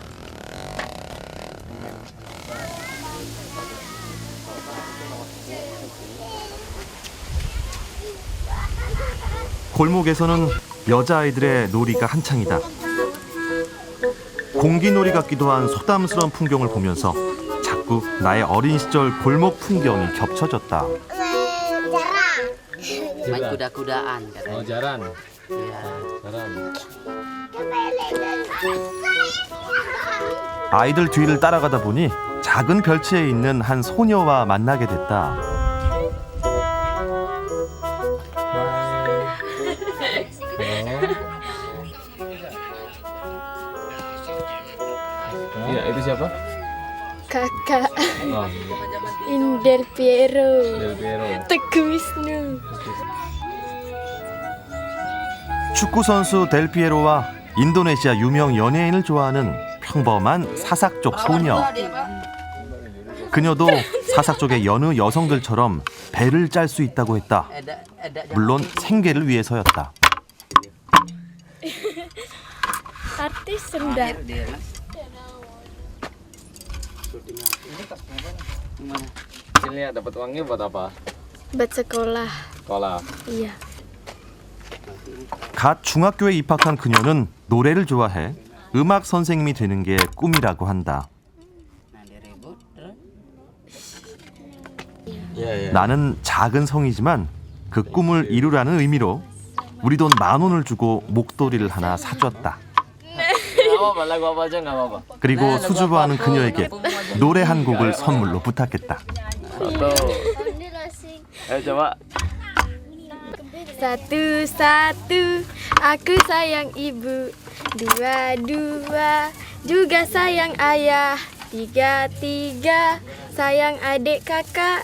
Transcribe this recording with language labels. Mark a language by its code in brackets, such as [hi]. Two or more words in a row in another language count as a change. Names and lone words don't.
[ko] 골목에서는 여자아이들의 놀이가 한창이다. 공기놀이 같기도 한 소담스러운 풍경을 보면서 자꾸 나의 어린 시절 골목 풍경이 겹쳐졌다. [id] Main kuda-kudaan katanya. Oh, jaran. Iya. Jaran. [ko] 아이들 뒤를 따라가다 보니 작은 별채에 있는 한 소녀와 만나게 됐다. [id] Iya, itu siapa? Kakak Oh, Indel Piero, Del Piero. Teguh Wisnu. [ko] 축구 선수 델피에로와 인도네시아 유명 연예인을 좋아하는 평범한 사삭족 소녀. 그녀도 사삭족의 여느 여성들처럼 배를 짤 수 있다고 했다. 물론 생계를 위해서였다. [id] Artis rendah. Hasilnya dapat uangnya buat apa? Buat sekolah. Sekolah. Iya. [ko] 갓 중학교에 입학한 그녀는 노래를 좋아해 음악 선생님이 되는 게 꿈이라고 한다. 나는 작은 성이지만 그 꿈을 이루라는 의미로 우리 돈 10,000원을 주고 목도리를 하나 사줬다. 그리고 수줍어하는 그녀에게 노래 한 곡을 선물로 부탁했다. [id] Satu-satu, aku sayang ibu. Dua-dua, juga sayang ayah. Tiga-tiga, sayang adik kakak.